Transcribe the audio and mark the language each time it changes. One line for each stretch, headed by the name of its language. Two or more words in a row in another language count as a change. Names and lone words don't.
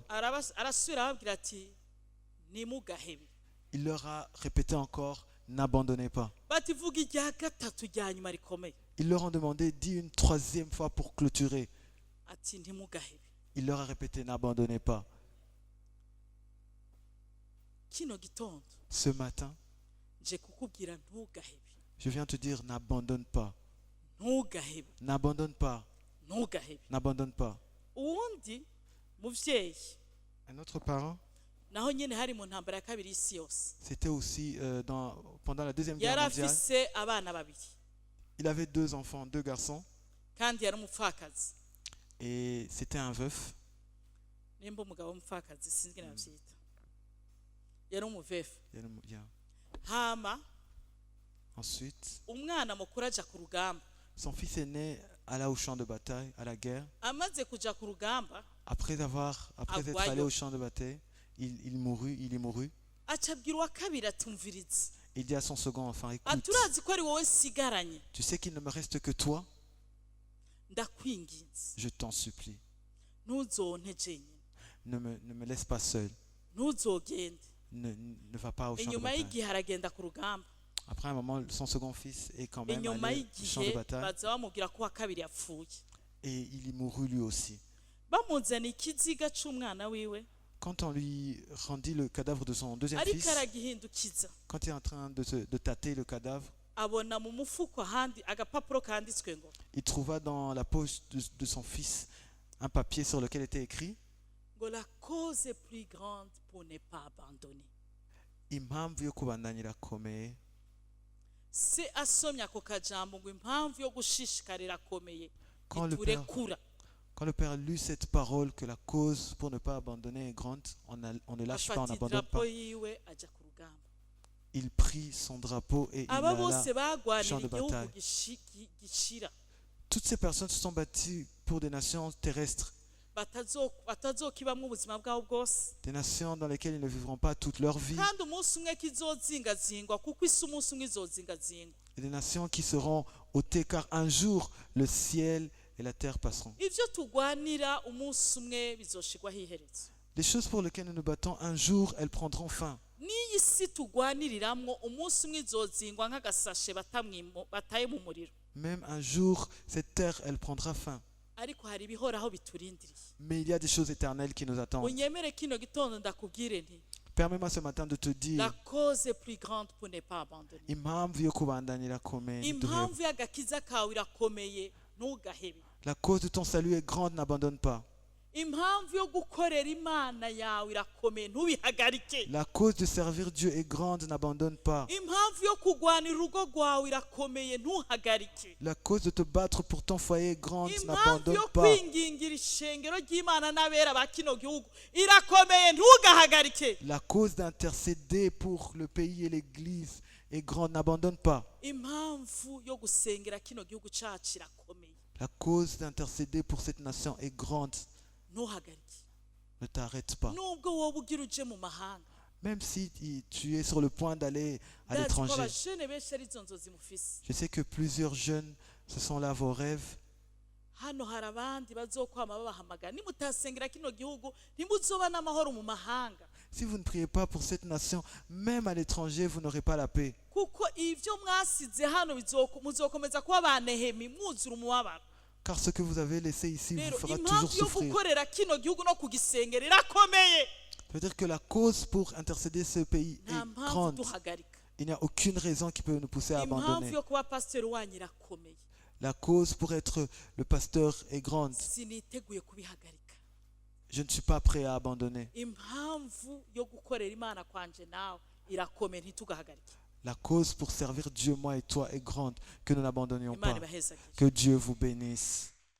Rundi: arasubira arababwira ati nimugahebe.
French: Il leur a répété encore, n'abandonnez pas.
Rundi: bati vuga irya gatatu rya nyuma rikomeye.
French: Ils leur ont demandé, dis une troisième fois pour clôturer.
Rundi: ati ntimugahebe.
French: Il leur a répété, n'abandonnez pas.
Rundi: kino gitondo
French: Ce matin,
Rundi: nje kukubwira ntugahebe
French: je viens te dire, n'abandonne pas.
Rundi: ntugahebe
French: N'abandonne pas.
Rundi: ntugahebe
French: N'abandonne pas.
Rundi: uwundi muvyeyi
French: Un autre parent,
Rundi: naho nyene hari mu ntambara ya kabiri y'isi yose
French: c'était aussi pendant la Deuxième Guerre
Rundi: yari
French: mondiale.
Rundi: afise abana babiri
French: Il avait 2 enfants, 2 garçons,
Rundi: kandi yari umupfakazi
French: et c'était un veuf.
Rundi: nimba umugabo w'umupfakazi sinzi navyita yari umuvefu
French: Il y a-
Rundi: hama
French: Ensuite,
Rundi: umwana mukuru aja ku rugamba
French: son fils aîné alla au champ de bataille, à la guerre.
Rundi: amaze kuja ku rugamba
French: Après être
Rundi: Agwayo.
French: allé au champ de bataille, il y mourut.
Rundi: aca abwira uwa kabiri atumviriza
French: Il dit à son second enfant, écoute,
Rundi: aturazi ko ari wowe sigaranye
French: tu sais qu'il ne me reste que toi,
Rundi: ndakwinginze
French: je t'en supplie.
Rundi: ntuzonte jenyine
French: Ne me laisse pas seul.
Rundi: ntuzogende
French: Ne va pas au champ de
Rundi: inyuma
French: bataille.
Rundi: y'igihe aragenda ku rugamba
French: Après un moment, son second fils est quand même
Rundi: inyuma
French: allé au champ de
Rundi: y'igihe
French: bataille
Rundi: baza bamubwira ko uwa kabiri yapfuye
French: et il y mourut lui aussi.
Rundi: bamuzana ikiziga c'umwana wiwe
French: Quand on lui rendit le cadavre de son deuxième
Rundi: ariko
French: fils,
Rundi: aragihindukiza
French: quand il est en train de tâter le cadavre,
Rundi: abona mu mufuko ahandi agapapuro kanditswe ngo
French: il trouva dans la poche de son fils un papier sur lequel était écrit ngo la cause est plus grande pour ne pas abandonner.
Rundi: impamvu yo kubandanya irakomeye. Se asomye ako kajambo ngo impamvu yo gushishikarira akomeye
French: Quand le
Rundi: iturekura
French: Quand le Père lut cette parole que la cause pour ne pas abandonner est grande, on ne lâche pas, on
Rundi: afata
French: n'abandonne
Rundi: idarapo
French: pas.
Rundi: yiwe aja ku rugamba
French: Il prit son drapeau et il
Rundi: aba
French: alla.
Rundi: bose bagwanira
French: champ de
Rundi: igihugu
French: bataille.
Rundi: gishira
French: Toutes ces personnes se sont battues pour des nations terrestres,
Rundi: batazokibamwo ubuzima bwabo bwose
French: des nations dans lesquelles ils ne vivront pas toute leur vie,
Rundi: kandi umunsi umwe kizozingazingwa kuko isi umunsi umwe izozingazingwa
French: et des nations qui seront ôtées, car un jour le ciel et la terre passeront.
Rundi: ivyo tugwanira umunsi umwe bizoshirwaho iherezo
French: Les choses pour lesquelles nous nous battons, un jour elles prendront fin.
Rundi: n'iyi si tugwaniriramwo umunsi umwe izozingwa nk'agasashe bataye mu muriro
French: Même un jour, cette terre, elle prendra fin.
Rundi: ariko hari ibihoraho biturindiriye
French: Mais il y a des choses éternelles qui nous attendent.
Rundi: unyemere kino gitondo ndakubwire nti
French: Permets-moi ce matin de te la dire, cause est plus grande pour ne pas abandonner
Rundi: impamvu yo kubandanya irakomeye, ntiduhebe. impamvu y'agakiza kawe irakomeye ntugahebe
French: La cause de ton salut est grande, n'abandonne pas.
Rundi: impamvu yo gukorera imana yawe irakomeye ntubihagarike
French: La cause de servir Dieu est grande, n'abandonne pas.
Rundi: impamvu yo kurwanira urugo rwawe irakomeye ntuhagarike
French: La cause de te battre pour ton foyer est grande,
Rundi: impamvu
French: n'abandonne
Rundi: yo
French: pas.
Rundi: kwingingira ishengero ry'imana n'abera ba kino gihugu irakomeye ntugahagarike
French: La cause d'intercéder pour le pays et l'église est grande, n'abandonne pas.
Rundi: impamvu yo gusengera kino gihugu cacu irakomeye
French: La cause d'intercéder pour cette nation est grande,
Rundi: ntuhagarike
French: ne t'arrête pas.
Rundi: nubwo wowe ugira uje mu mahanga
French: Même si tu es sur le point d'aller à
Rundi: ndazi ko
French: l'étranger.
Rundi: abajene benshi arizo nzozi mufise
French: Je sais que plusieurs jeunes, ce sont là vos rêves.
Rundi: hano hari abandi bazokwama babahamagara nimutasengera kino gihugu ntimuzoba n'amahoro mu mahanga
French: Si vous ne priez pas pour cette nation, même à l'étranger, vous n'aurez pas la paix.
Rundi: kuko ivyo mwasize hano muzokomeza kuba banehemi mwuzura umubabaro
French: Car ce que vous avez laissé ici vous
Rundi: rero
French: fera toujours
Rundi: impamvu yo
French: souffrir.
Rundi: gukorera kino gihugu no kugisengera irakomeye
French: Ça veut dire que la cause pour intercéder ce pays
Rundi: nta
French: est
Rundi: mpamvu
French: grande.
Rundi: duhagarika
French: Il n'y a aucune raison qui peut nous pousser à
Rundi: impamvu
French: abandonner.
Rundi: yo kuba pasiteri wanyu irakomeye
French: La cause pour être le pasteur est grande.
Rundi: siniteguye kubihagarika
French: Je ne suis pas prêt à abandonner.
Rundi: impamvu yo gukorera imana kwanje nawe irakomeye ntitugahagarike
French: La cause pour servir Dieu, moi et toi, est grande. Que nous n'abandonnions
Rundi: imana
French: pas.
Rundi: ibahezagire
French: Que Dieu vous bénisse.